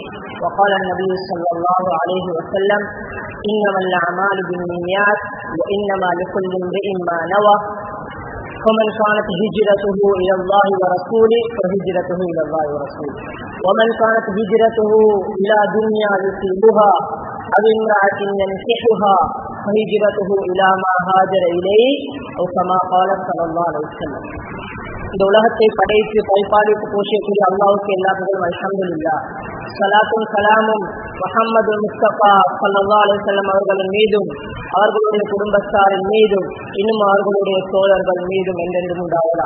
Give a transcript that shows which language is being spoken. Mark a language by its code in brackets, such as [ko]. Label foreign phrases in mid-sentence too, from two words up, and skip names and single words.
[ar] وقال النبي صلى الله عليه وسلم إنما الأعمال بالنيات وإنما لكل امرئ ما نوى فمن كانت هجرته إلى الله ورسوله فهجرته إلى الله ورسوله ومن كانت هجرته إلى دنيا يصيبها أو امرأة ينكحها فهجرته إلى ما هاجر إليه أو كما قال صلى الله عليه وسلم. [ta] இந்த உலகத்தை படைத்து பரிபாலித்து போஷிக்கூடிய அல்லாஹ்வுக்கு எல்லா புகழும் அல்ஹம்துலில்லாஹ். ஸலாத்தும் ஸலாமும் முஹம்மது முஸ்தபா [ar] صلى الله عليه وسلم [ta] அவர்களின் மீதும் அவர்களுடைய குடும்பத்தாரின் மீதும் இன்னும் அவர்களுடைய தோழர்கள் மீதும் என்றென்றும் உண்டாவதாக.